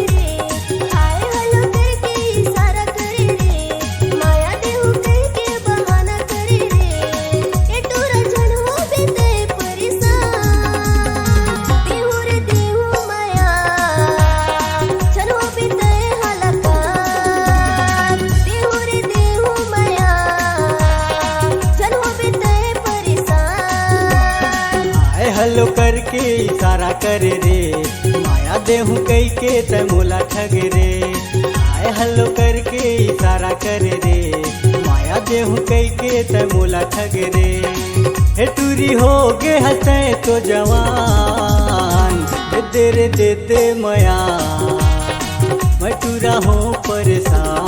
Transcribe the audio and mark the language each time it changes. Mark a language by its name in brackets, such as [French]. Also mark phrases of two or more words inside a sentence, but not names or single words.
[Chhattisgarhi] रे [English] hi hello [Chhattisgarhi] करके इशारा करे रे माया देहू कह के बहाना करे रे ए टूरा जन हो बीते परेशान देहू रे देहू माया जन हो बीते हलकान देहू रे देहू माया जन हो बीते परेशान [English] hi hello [Chhattisgarhi] करके इशारा करे रे माया देहू कई के त मोला ठग रे [English] hi hello [Chhattisgarhi] करके इशारा करे रे माया देहू कई के त मोला ठग रे हे टूरी हो गे हंसते तो जवान दे दे मया मटूरा हो परेशान